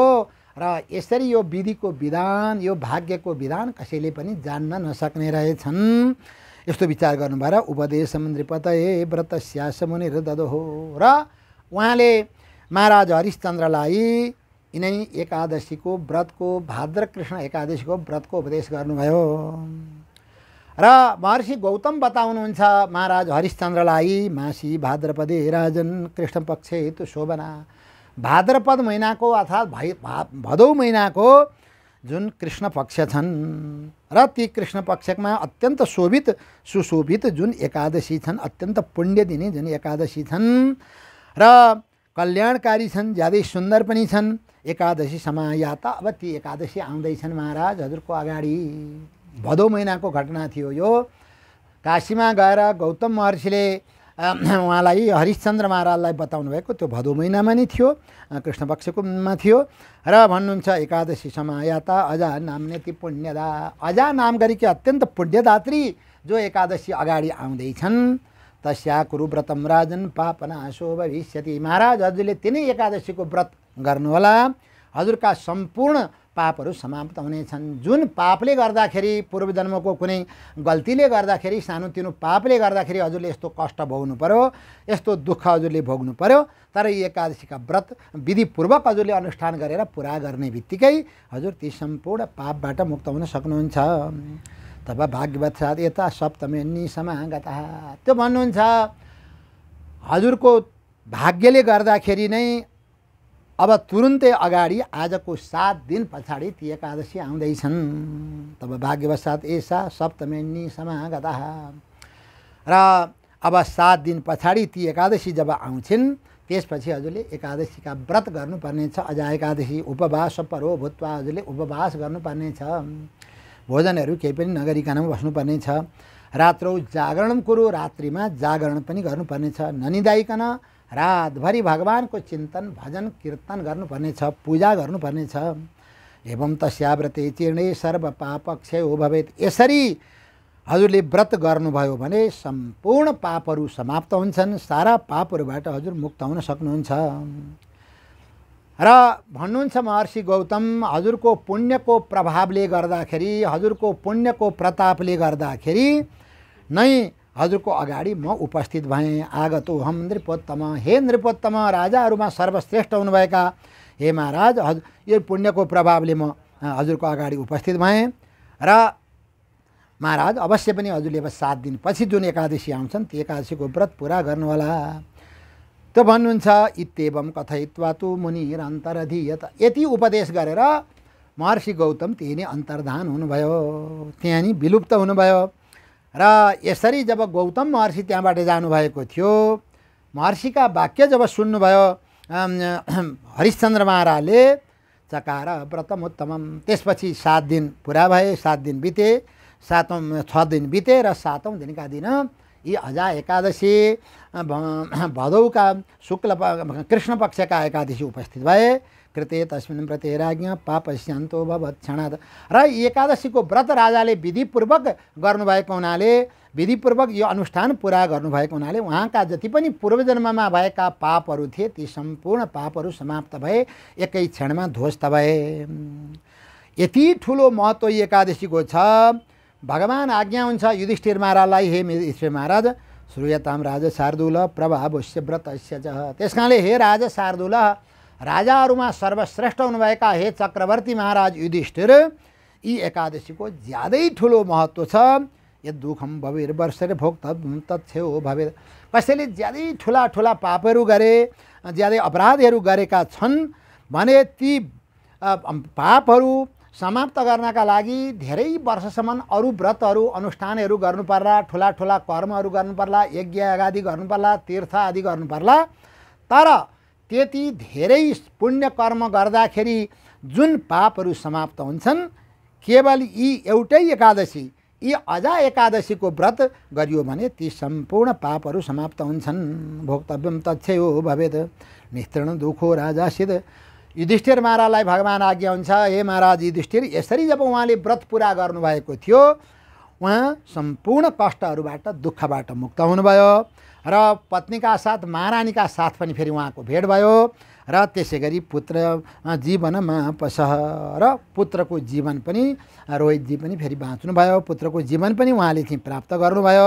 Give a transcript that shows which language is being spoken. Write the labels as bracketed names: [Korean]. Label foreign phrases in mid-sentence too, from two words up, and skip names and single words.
[Nepali] र यसरी यो विधिको विधान, यो भाग्यको विधान कसैले पनि जान्न नसक्ने रहेछन्, यस्तो विचार गर्नुभएर [Sanskrit] उपदेशम नृपतये व्रतस्यास मुनिर्ददोः, [Nepali] र उहाँले महाराज हरिश्चन्द्रलाई यिनै एकादशीको व्रतको, भाद्र कृष्ण एकादशीको व्रतको उपदेश गर्नुभयो। र महर्षि गौतम बताउनुहुन्छ महाराज हरिश्चन्द्रलाई, [Sanskrit] मासी भाद्रपदे राजन कृष्ण पक्षे तु शोभना, [Nepali] भाद्रपद महिनाको अर्थात् भदौ महिनाको जुन कृष्ण पक्ष छन्, र ती कृष्ण पक्षमा अत्यन्त शोभित सुशोभित जुन एकादशी छन्, अत्यन्त पुण्य दिने जुन एकादशी छन् र कल्याणकारी छन्, ज्यादै सुन्दर पनि छन्। [Sanskrit] एकादशी समायाता, [Nepali] अब ती एकादशी आउँदैछन् महाराज हजुरको अगाडि। भदौ महिनाको घटना थियो यो। काशीमा गएर गौतम महर्षिले उहाँलाई हरिश्चन्द्र महाराजलाई बताउनु भएको त्यो भदौ महिनामा नै थियो, कृष्ण पक्षकोमा थियो र भन्नुहुन्छ [Sanskrit] एकादशी समायाता अजा नाम्नेति पुण्यदा। [Nepali] अजा नाम गरिके अत्यन्त पुण्यदात्री जो एकादशी अगाडि आउँदैछन् [Sanskrit] तस्या कुरु व्रतम राजन पापनाशो भविष्यति। [Nepali] महाराज हजुरले तिनै एकादशीको व्रत गर्नुहोला, हजुरका सम्पूर्ण पापहरू समाप्त हुनेछन्। जुन पापले गर्दाखेरि पूर्वजन्मको कुनै गल्तीले गर्दाखेरि सानोतिनो पापले गर्दाखेरि हजुरले यस्तो कष्ट भोग्नु पर्यो, यस्तो दुःख हजुरले भोग्नु पर्यो, तर यी एकादशीका व्रत विधिपूर्वक हजुरले अनुष्ठान गरेर पुरा गर्ने बित्तिकै हजुर ती सम्पूर्ण पापबाट मुक्त हुन सक्नुहुन्छ। [Sanskrit] तब भाग्यवत्सात् यता सप्तमी समागता। [Nepali] त्यो भन्नुहुन्छ हजुरको भाग्यले गर्दाखेरि नै अब तुरुन्तै अगाडि आजको 7 दिन पछाडि ती एकादशी आउँदैछन्। [Sanskrit] तब भाग्यवशात् एषा सप्तमी समागता। [Nepali] र अब 7 दिन पछाडि ती एकादशी जब आउँछिन् त्यसपछि हजुरले एकादशीका व्रत गर्नुपर्नेछ। [Sanskrit] अजा एकादशी उपवास परो भूत्वा [Nepali] हजुरले उपवास गर्नुपर्नेछ। भोजनहरू केही पनि नगरिकन बस्नुपर्नेछ। [Sanskrit] रात्रौ जागरण कुरु, [Nepali] रात्रिमा जागरण पनि गर्नुपर्नेछ। ननिदाइकन रातभरि भगवानको चिन्तन भजन कीर्तन गर्नुपर्नेछ, पूजा गर्नुपर्नेछ। [Sanskrit] एवं तस्या व्रते चीर्णे सर्व पापक्षयो भवेत्। [Nepali] यसरी हजुरले व्रत गर्नुभयो भने सम्पूर्ण पापहरू समाप्त हुन्छन्, सारा पापहरूबाट हजुर मुक्त हुन सक्नुहुन्छ। र भन्नुहुन्छ महर्षि गौतम हजुरको पुण्यको प्रभावले गर्दाखेरि, हजुरको पुण्यको प्रतापले गर्दाखेरि नै हजुरको अगाडि म उपस्थित भएँ। [Sanskrit] आगतो हम नृपोत्तम। [Nepali] हे नृपोत्तम, राजाहरूमा सर्वश्रेष्ठ हुनुभएका हे महाराज, यो पुण्यको प्रभावले म हजुरको अगाडि उपस्थित भएँ। र महाराज अवश्य पनि हजुरले अब 7 दिन पछि जुन एकादशी आउँछन् ती एकादशीको व्रत पुरा गर्नुहोला। त्यो भन्नुहुन्छ [Sanskrit] इत्येवं कथयित्वा तु मुनिरन्तरधीयत। [Nepali] यति उपदेश गरेर महर्षि गौतम त्यही नै अन्तर्धान हुनुभयो, त्यहाँ नि विलुप्त हुनुभयो। र यसरी जब गौतम महर्षि त्यहाँबाट जानुभएको थियो, महर्षिका वाक्य जब सुन्नुभयो हरिश्चन्द्र महाराजले [Sanskrit] चकार व्रतमुत्तमम। [Nepali] त्यसपछि 7 दिन पुरा भए, 7 दिन बिते, 6 दिन बिते र 7औं दिनका दिन यी अजा एकादशी भदौका शुक्ल कृष्ण पक्षका एकादशी उपस्थित भए। [Sanskrit] कृते तस्मिन् व्रते राज्ञ पापस्यान्तो भवत् क्षणात्। [Nepali] र एकादशीको व्रत राजाले विधिपूर्वक गर्नुभएको हुनाले, विधिपूर्वक यो अनुष्ठान पुरा गर्नुभएको हुनाले उहाँका जति पनि पूर्वजन्ममा भएका पापहरू थिए ती सम्पूर्ण पापहरू समाप्त भए, एकै क्षणमा ध्वस्त भए। यति ठुलो महत्त्व एकादशीको छ। भगवान आज्ञा हुन्छ युधिष्ठिर महाराजलाई, [Sanskrit] हे युधिष्ठिर महाराज श्रूयताम राजा शार्दूल प्रभावस्य व्रतस्य च। [Nepali] त्यसकारणले हे राजा शार्दूल, राजाहरूमा सर्वश्रेष्ठ हुनुभएका हे चक्रवर्ती महाराज युधिष्ठिर, यी एकादशीको ज्यादै ठुलो महत्त्व छ। [Sanskrit] यद दुःखम भवेर वर्षेर भोक्तव्यं तच्छेउ भवेत्। [Nepali] कसैले ज्यादै ठुला ठुला पापहरू गरे, ज्यादै अपराधहरू गरेका छन् भने ती पापहरू समाप्त गर्नका लागि धेरै वर्षसम्म अरू व्रतहरू अनुष्ठानहरू गर्नुपर्ला, ठुला ठुला कर्महरू गर्नुपर्ला, यज्ञ आदि गर्नुपर्ला, तीर्थ आदि गर्नुपर्ला। तर त्यति धेरै पुण्य कर्म गर्दाखेरि जुन पापहरू समाप्त हुन्छन्, केवल यी एउटै एकादशी, यी अजा एकादशीको व्रत गरियो भने ती सम्पूर्ण पापहरू समाप्त हुन्छन्। [Sanskrit] भोक्तव्यम तच्छेउ भवेत् निस्तीर्ण दुःखो राजासित। [Nepali] युधिष्ठिर महाराजलाई भगवान आज्ञा हुन्छ, हे महाराज युधिष्ठिर, यसरी जब उहाँले व्रत पुरा गर्नुभएको थियो उहाँ सम्पूर्ण कष्टहरूबाट दुःखबाट मुक्त हुनुभयो। र पत्नीका साथ महारानीका साथ पनि फेरि उहाँको भेट भयो। र त्यसै गरी पुत्र जीवनमा पसह, र पुत्रको जीवन पनि रोहितजी पनि फेरि बाँच्नुभयो, पुत्रको जीवन पनि उहाँले चाहिँ प्राप्त गर्नुभयो।